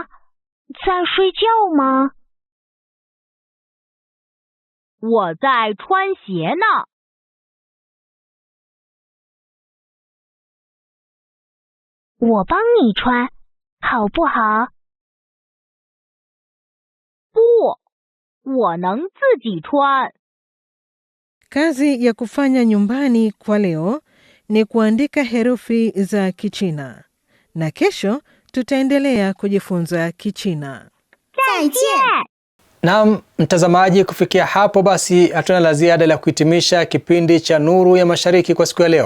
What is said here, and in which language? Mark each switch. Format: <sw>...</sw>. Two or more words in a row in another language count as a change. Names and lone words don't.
<zh>在睡觉吗？我在穿鞋呢。我帮你穿，好不好？不，我能自己穿。</zh> <sw>Kazi ya kufanya nyumbani kwa leo ni kuandika herufi za Kichina. Na kesho tutaendelea kujifunza Kichina.</sw> <zh>再见。</zh> <sw>Naam, mtazamaji, kufikia hapo basi hatuna la ziada la kuhitimisha kipindi cha Nuru ya Mashariki kwa siku ya leo.</sw>